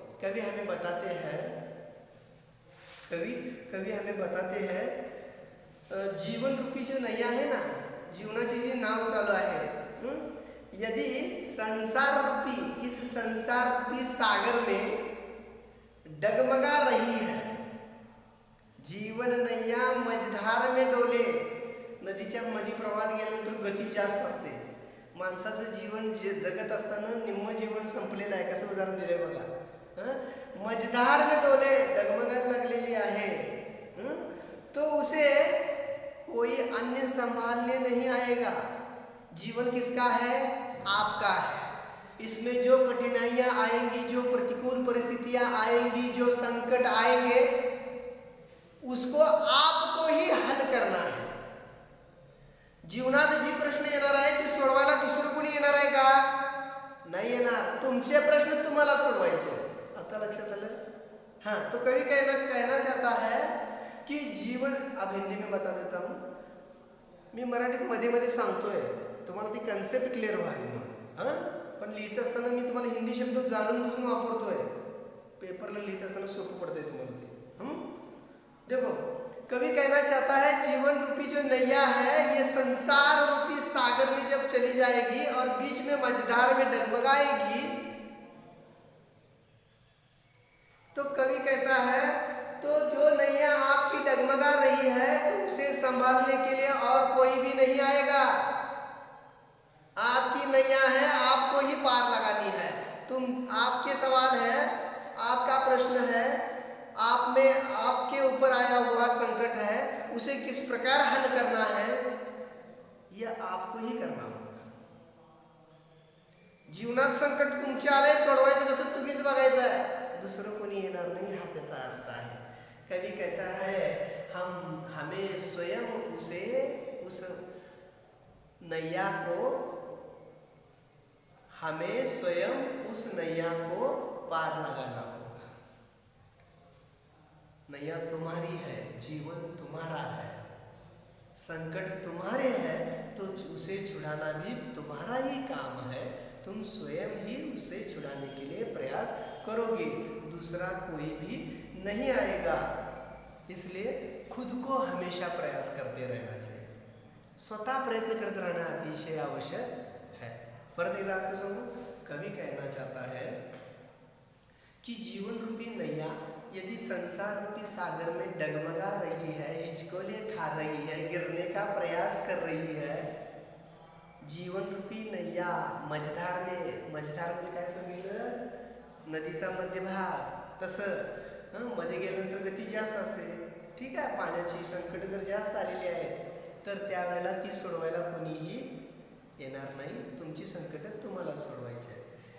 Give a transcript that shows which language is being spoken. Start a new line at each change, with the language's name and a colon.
Hindi: कवि हमें बताते हैं, कवि हमें बताते हैं, जीवन रूपी जो नैया है ना,
Marathi: जीवनाची जी नाव चालू आहे,
Hindi: यदि संसार रूपी, इस संसार रूपी सागर में डगमगा रही है, जीवन नैया मझधार में डोले।
Marathi: नदीच्या मध्ये प्रवाहात गेल्यानंतर गती जास्त असते, माणसाचं जीवन जगत असताना निम्म जीवन संपलेलं आहे। कसं उदाहरण दिलंय बघा, मझधार में डोले, डगमगायला लागलेली आहे,
Hindi: तो उसे कोई अन्य संभालने नहीं आएगा। जीवन किसका है, आपका है। इसमें जो कठिनाइयां आएंगी, जो प्रतिकूल परिस्थितियां आएंगी, जो संकट आएंगे, उसको आपको ही हल करना है।
Marathi: जीवनात जी प्रश्न येणार आहे ते सोडवायला दुसरं कोणी येणार आहे का, नाही येणार। तुमचे प्रश्न तुम्हाला सोडवायचे। आता लक्षात आलं। हाँ,
Hindi: तो कवि कहना चाहता है कि जीवन, अब हिंदी में बता देता हूँ,
Marathi: मी मराठीत मध्ये मध्ये सांगतोय तुम्हाला ती कन्सेप्ट क्लिअर व्हावी म्हणून, हां, पण लिहित असताना मी तुम्हाला हिंदी शब्द जाणून बुजून वापरतोय, पेपरला लिहित असताना सोपं पडतंय तुम्हाला ते।
Hindi: देखो, कवि कहना चाहता है जीवन रूपी जो नैया है ये संसार रूपी सागर में जब चली जाएगी और बीच में मझधार में डगमगाएगी, तो कवि कहता है तो जो नैया आपकी डगमगा रही है तो उसे संभालने के लिए और कोई भी नहीं आएगा। आपकी नैया है, आपको ही पार लगानी है। आपके सवाल है, आपका प्रश्न है, आप में आपके ऊपर आया हुआ संकट है, उसे किस प्रकार हल करना है, यह आपको ही करना होगा।
Marathi: जीवनात संकट तुमचे आले, सोडवायचं कसं तुम्हीच बघायचं आहे, दुसरं कोणी येणार नाही, हा त्याचा अर्थ आहे।
Hindi: कवि कहता है हमें स्वयं उस नैया को हमें स्वयं उस नैया को पार लगाना होगा। नैया तुम्हारी है, जीवन तुम्हारा है, संकट तुम्हारे हैं, तो उसे छुड़ाना भी तुम्हारा ही काम है। तुम स्वयं ही उसे छुड़ाने के लिए प्रयास करोगे, दूसरा कोई भी नहीं आएगा। इसलिए खुद को हमेशा प्रयास करते रहना चाहिए, स्वतः प्रयत्न करते रहना अतिशय आवश्यक है। पर एक बात सुनो, कवि कहना चाहता है कि जीवन रूपी नैया यदि संसार रूपी सागर में डगमगा रही है, हिचकोले खा रही है, गिरने का प्रयास कर रही है,
Marathi: जीवन रूपी नैया मझधार म्हणजे काय सांगितलं, नदीचा मध्यभाग, तसं मध्ये गेल्यानंतर गती जास्त असते, ठीक आहे, पाण्याची संकट जर जास्त आलेली आहे तर त्यावेळेला ती सोडवायला कोणीही येणार नाही, तुमची संकट तुम्हाला सोडवायची आहे।